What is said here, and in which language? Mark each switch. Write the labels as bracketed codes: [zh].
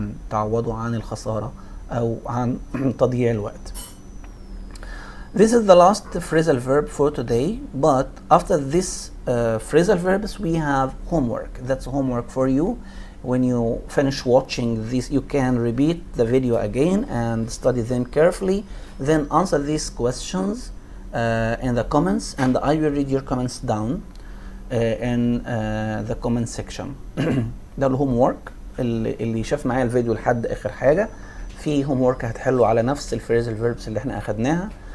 [ar] تعوضوا عن الخسارة أو عن تضييع الوقت. [en] This is the last phrasal verb for today, but after this phrasal verbs we have homework. That's homework for you. When you finish watching this, you can repeat the video again and study them carefully. Then answer these questions in the comments, and I will read your comments down in the comment section. [ar] ده الهوم ورك اللي شاف معايا الفيديو لحد اخر حاجه. في هوم ورك هتحله على نفس الفريزل فيربس اللي احنا اخدناها.